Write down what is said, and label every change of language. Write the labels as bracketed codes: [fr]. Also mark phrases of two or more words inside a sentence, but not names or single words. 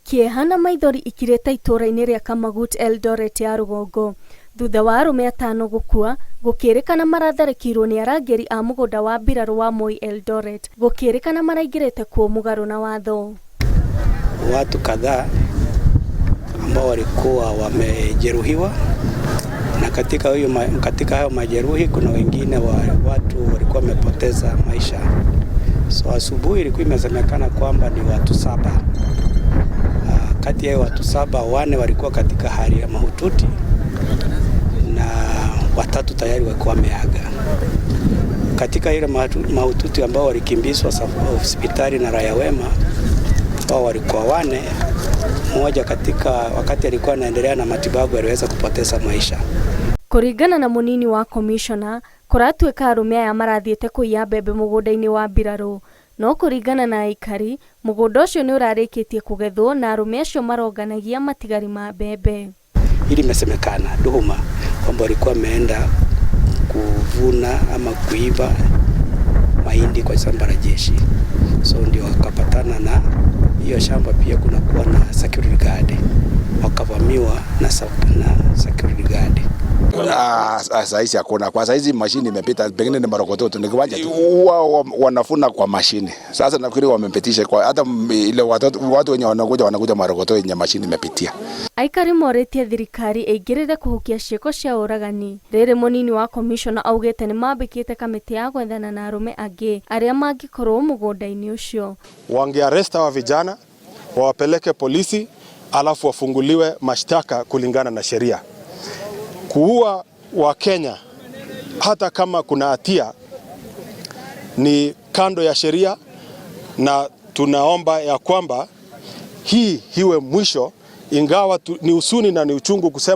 [ki] Kiehana maithori ikireta itura-ini ria Kamagut Eldoret ya rugongo thutha wa arume atano gukua gukirikana maratharikirwo ni arangeri a mugunda wa mbiraru wa Moi Eldoret gukirikana maraingirite kuo mugaru na watho. [sw] Watu kadhaa ambao walikuwa wamejeruhiwa, na katika hayo majeruhi kuna wengine watu walikuwa wamepoteza maisha. So asubuhi ilikuwa imesemekana kwamba ni watu 7. Kati ya watu 7, 4 walikuwa katika hali ya mahututi na 3 tayari walikuwa wameaga. Katika ile mahututi ambao walikimbizwa hospitali na Raia Wema, wao walikuwa 4. Mmoja katika wakati alikuwa anaendelea na matibabu aliweza kupoteza maisha. [ki] Kuringana na munini wa commissioner, kuratweka arume aya marathiete kuiya mbembe mugunda-ini wa mbiraru. No kuringana na aikari, mugunda ucio ni urarikitie kugethwo na arume acio maronganagia matigari ma mbembe. [sw] Hili imesemekana Duhuma kwamba walikuwa wameenda kuvuna ama kuiba mahindi kwa shamba la jeshi. So ndio wakapatana na hiyo shamba, pia kunakuwa na [en] security guard. [sw] Wakavamiwa na [en] security guard. [sw] Saizi hakuna. Kwa saizi mashini imepita, pengine ni marokoto ni kiwanja tu. Wanafuna kwa mashini. Sasa nafikiri wamepitisha kwa hata ile watu wenye wanakuja marokoto yenye mashini imepitia. [ki] Aikari moretie thirikari eigirire kuhukia cieko cia uragani. Rere munini wa commissioner augete ni mambikite kamiti ya gwethana na arume angi aria mangikorwo mugunda-ini ucio. [sw] Wangearesta wa vijana, wawapeleke polisi, alafu wafunguliwe mashtaka kulingana na sheria. Kuua wa Kenya hata kama kuna hatia ni kando ya sheria, na tunaomba ya kwamba hii hiwe mwisho, ingawa ni usuni na ni uchungu kusema.